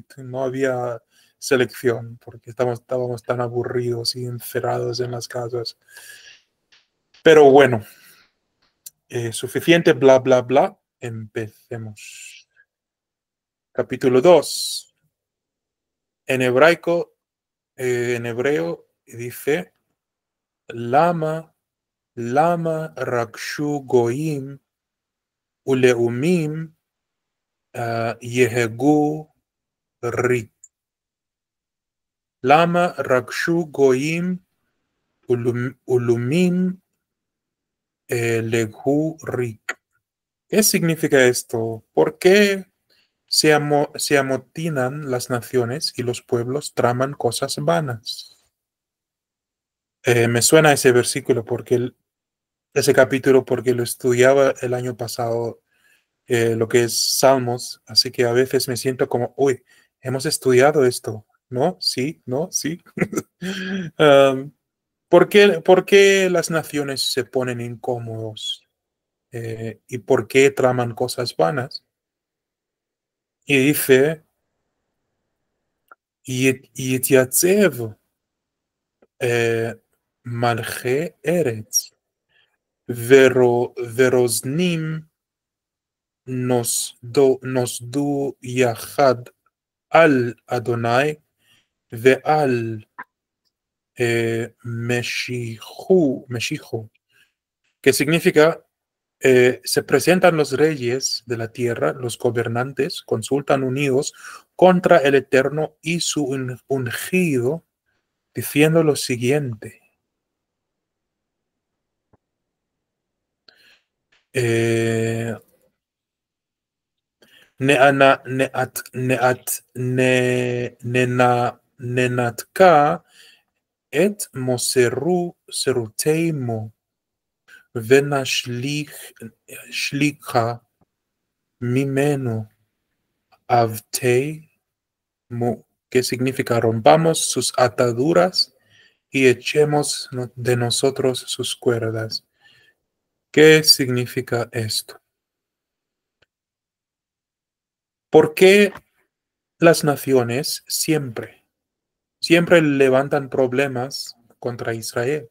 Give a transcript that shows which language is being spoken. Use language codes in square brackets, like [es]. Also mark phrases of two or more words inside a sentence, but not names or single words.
[es] No había selección, porque estábamos tan aburridos y encerrados en las casas. Pero bueno, suficiente bla, bla, bla. Empecemos. Capítulo 2. En hebraico, en hebreo dice, [he] למה רגשו גוים ולאמים יהגו ריק. למה רגשו גוים ולומים להו ריק. [es] ¿Qué significa esto? ¿Por qué se amotinan las naciones y los pueblos traman cosas vanas? Me suena ese versículo ese capítulo porque lo estudiaba el año pasado, lo que es Salmos, así que a veces me siento como, uy, hemos estudiado esto, ¿no? Sí, ¿no? Sí. Um, por qué las naciones se ponen incómodos? ¿Y por qué traman cosas vanas? Y dice, [he] יתיצב מלכי ארץ ורוזנים נוסדו יחד על אדני ועל [es] Meshichu, que significa se presentan los reyes de la tierra, los gobernantes, consultan unidos contra el Eterno y su ungido, diciendo lo siguiente. [he] ננתקה את מוסרו סרותימו ונשליכה ממנו עבתימו, [es] que significa rompamos sus ataduras y echemos de nosotros sus cuerdas. ¿Qué significa esto? ¿Por qué las naciones siempre levantan problemas contra Israel?